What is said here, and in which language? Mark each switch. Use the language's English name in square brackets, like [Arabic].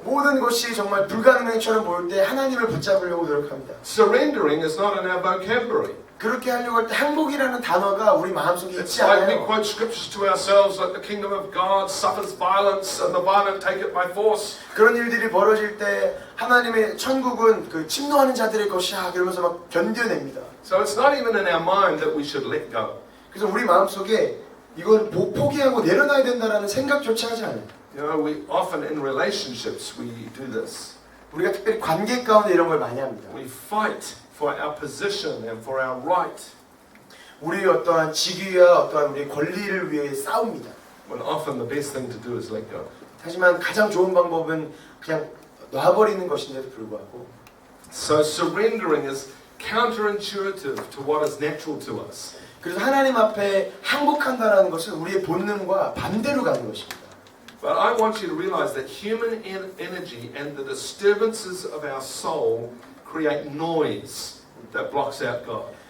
[Korean] 모든 것이 정말 불가능한처럼 보일 때 하나님을 붙잡으려고 노력합니다. [English] Surrendering is not in our vocabulary. [Korean] 그렇게 하려고 할 때 항복이라는 단어가 우리 마음속에 [English] It's [Korean] 있지 [English] like we [Korean] 않아요. [English] quote scriptures to ourselves like the kingdom of God suffers violence and the violent take it by force. [Korean] 그런 일들이 벌어질 때 하나님의 천국은 그 침노하는 자들의 것이야 그러면서 막 견뎌냅니다. [English] So it's not even in our mind that we should let go. [Korean] 그래서 우리 마음속에 이걸 포기하고 내려놔야 된다라는 생각조차 하지 않아요. [English] You know, we often in relationships we do this. [Korean] 우리가 특별히 관계 가운데 이런 걸 많이 합니다. [English] We fight for our position and for our right. [Korean] 우리의 어떠한 직위와 어떠한 우리의 권리를 위해 싸웁니다. [English] When often the best thing to do is let go. [Korean] 하지만 가장 좋은 방법은 그냥 놔버리는 것인데도 불구하고 [English] So surrendering is counterintuitive to what is natural to us. [Korean] 그래서 하나님 앞에 항복한다는 것은 우리의 본능과 반대로 가는 것입니다. [English] But I want you to realize that human energy and the disturbances of our soul create noise that blocks out God.